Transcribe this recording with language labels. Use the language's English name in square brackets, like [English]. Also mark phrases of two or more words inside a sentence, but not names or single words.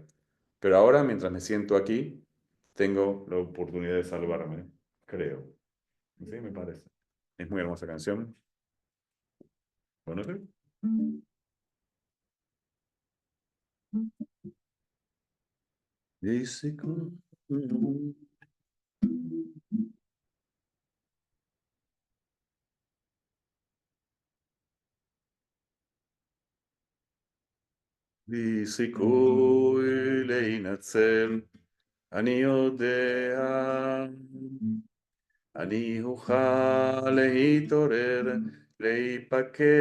[Spanish] Pero ahora, mientras me siento aquí, tengo la oportunidad de salvarme, creo. Sí, me parece. Es muy hermosa canción. Bueno, sí. [Hebrew] Dice סיכוי להינצל, אני יודע, אני אוכל להתעורר, להיפקח,